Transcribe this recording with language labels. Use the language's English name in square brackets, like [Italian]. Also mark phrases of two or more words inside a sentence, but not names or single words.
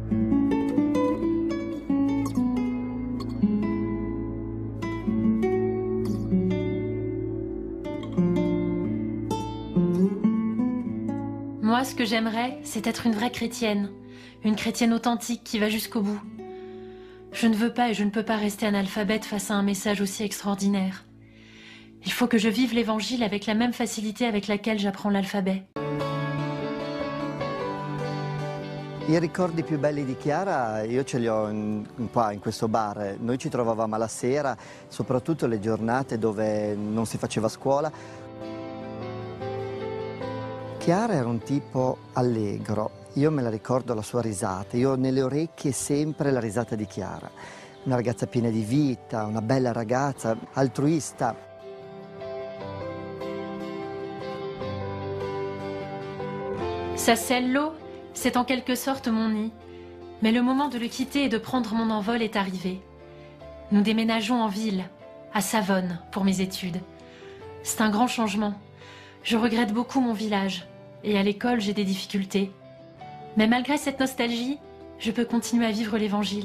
[French] Moi, ce que j'aimerais, c'est être une vraie chrétienne. Une chrétienne authentique qui va jusqu'au bout. Je ne veux pas et je ne peux pas rester analphabète face à un message aussi extraordinaire. Il faut que je vive l'évangile avec la même facilité avec laquelle j'apprends l'alphabet. [Italian] I ricordi più belli di Chiara io ce li ho qua in questo bar. Noi ci trovavamo alla sera, soprattutto le giornate dove non si faceva scuola. Chiara era un tipo allegro. Io me la ricordo la sua risata, io ho nelle orecchie sempre la risata di Chiara. Una ragazza piena di vita, una bella ragazza, altruista. [French] Sassello, c'est en quelque sorte mon nid. Mais le moment de le quitter et de prendre mon envol est arrivé. Nous déménageons en ville, à Savone, pour mes études. C'est un grand changement. Je regrette beaucoup mon village. Et à l'école, j'ai des difficultés. Mais malgré cette nostalgie, je peux continuer à vivre l'évangile.